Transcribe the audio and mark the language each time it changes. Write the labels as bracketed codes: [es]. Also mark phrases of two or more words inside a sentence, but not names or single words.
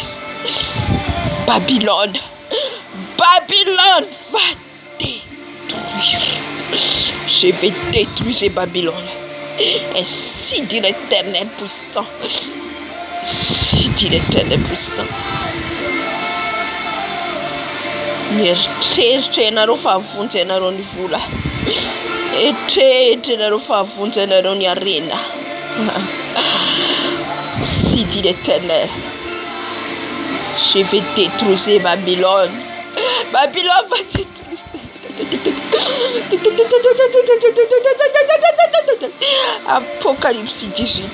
[fr] Babylone va détruire. Je vais détruire Babylone. Ainsi dit l'Éternel puissant. Ainsi dit l'Éternel puissant. [mg] Eritreritry ianareo fa avonjy ianareo ny vola. Eritreritry ianareo fa avonjy ianareo ny arena. [fr] Ainsi dit l'Éternel. Je vais détruire Babylone. Babylone va détruire. Apocalypse 18.